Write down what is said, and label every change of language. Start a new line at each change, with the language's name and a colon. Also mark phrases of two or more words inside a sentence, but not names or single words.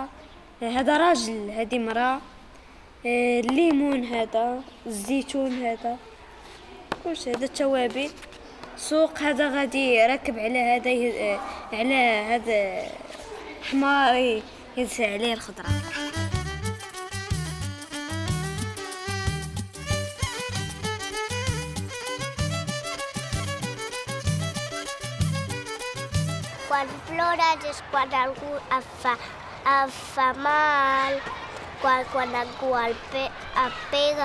Arabic: هذا راجل، هذه مراه. الليمون، هذا الزيتون، هذا كلشي. هذا التوابل. سوق. هذا غادي راكب على هذا على هذا حمار يدفع عليه الخضرة.
Catalan: Quan plores és quan algú et fa mal, quan algú et pega.